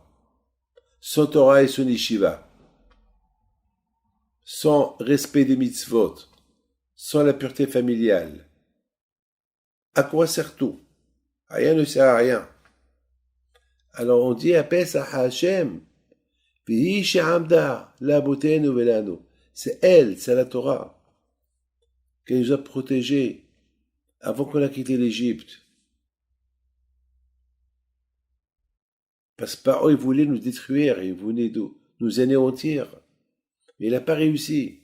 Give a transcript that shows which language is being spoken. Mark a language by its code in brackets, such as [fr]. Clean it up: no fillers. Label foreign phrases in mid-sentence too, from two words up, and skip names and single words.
[fr] Sans Torah et son yeshiva. Sans respect des mitzvot. Sans la pureté familiale. À quoi sert tout? Rien ne sert à rien. Alors on dit à Pesach à Hashem, [he] והיא שעמדה לאבותינו ולנו. [fr] C'est elle, c'est la Torah, qui nous a protégés avant qu'on a quitté l'Égypte. Parce que Paro, il voulait nous détruire, il voulait nous anéantir. Mais il n'a pas réussi.